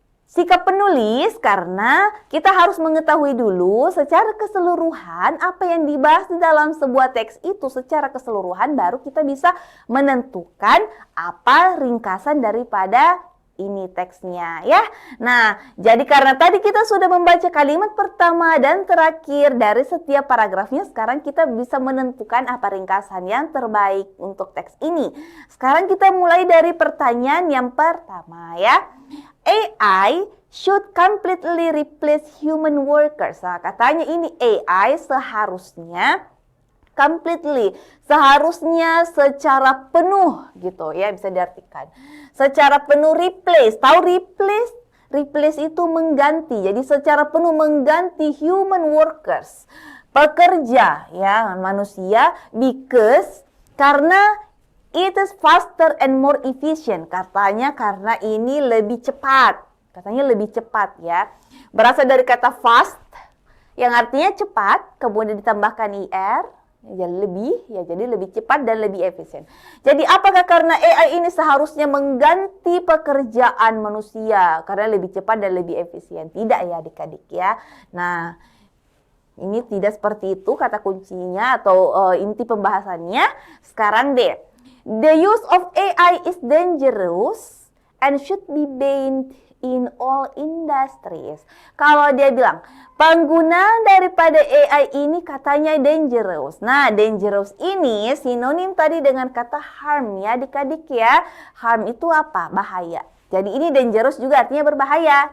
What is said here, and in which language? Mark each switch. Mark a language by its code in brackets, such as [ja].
[id] sikap penulis karena kita harus mengetahui dulu secara keseluruhan apa yang dibahas di dalam sebuah teks itu secara keseluruhan, baru kita bisa menentukan apa ringkasan daripada ini teksnya ya. Nah, jadi karena tadi kita sudah membaca kalimat pertama dan terakhir dari setiap paragrafnya, sekarang kita bisa menentukan apa ringkasan yang terbaik untuk teks ini. Sekarang kita mulai dari pertanyaan yang pertama ya. [en] AI should completely replace human workers. [id] Nah, katanya ini AI seharusnya completely, seharusnya secara penuh gitu ya, bisa diartikan. Secara penuh replace. Tahu replace? Replace itu mengganti. Jadi secara penuh mengganti [en] human workers. [id] Pekerja ya, manusia, [en] because [id] karena [en] it is faster and more efficient. [id] Katanya karena ini lebih cepat. Katanya lebih cepat ya. Berasal dari kata fast yang artinya cepat, kemudian ditambahkan IR. Ya jadi lebih cepat dan lebih efisien. Jadi apakah karena AI ini seharusnya mengganti pekerjaan manusia karena lebih cepat dan lebih efisien? Tidak ya adik-adik ya. Nah, ini tidak seperti itu kata kuncinya atau inti pembahasannya. Sekarang deh, [en] the use of AI is dangerous and should be banned in all industries. [id] Kalau dia bilang penggunaan daripada AI ini katanya dangerous. Nah, dangerous ini sinonim tadi dengan kata harm ya adik-adik ya. Harm itu apa? Bahaya. Jadi ini dangerous juga artinya berbahaya.